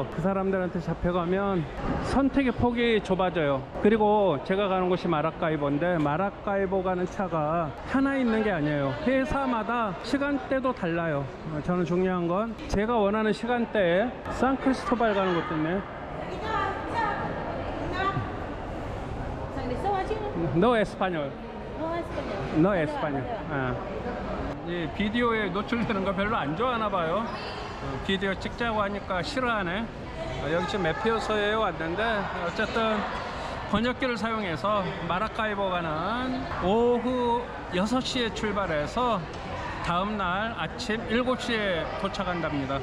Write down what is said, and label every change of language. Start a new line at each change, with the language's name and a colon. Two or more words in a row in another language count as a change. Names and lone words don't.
Korean: 그 사람들한테 잡혀가면 선택의 폭이 좁아져요. 그리고 제가 가는 곳이 마라카이보인데, 마라카이보 가는 차가 하나 있는 게 아니에요. 회사마다 시간대도 달라요. 저는 중요한 건 제가 원하는 시간대에 산크리스토발 가는 것 때문에.
Spanish: No español. No español.
Korean: 아. 이 비디오에 노출되는 거 별로 안 좋아하나 봐요. 비디오 찍자고 하니까 싫어하네. 여기 지금 메피오소에 왔는데, 어쨌든 번역기를 사용해서 마라카이보 가는 오후 6시에 출발해서 다음날 아침 7시에 도착한답니다.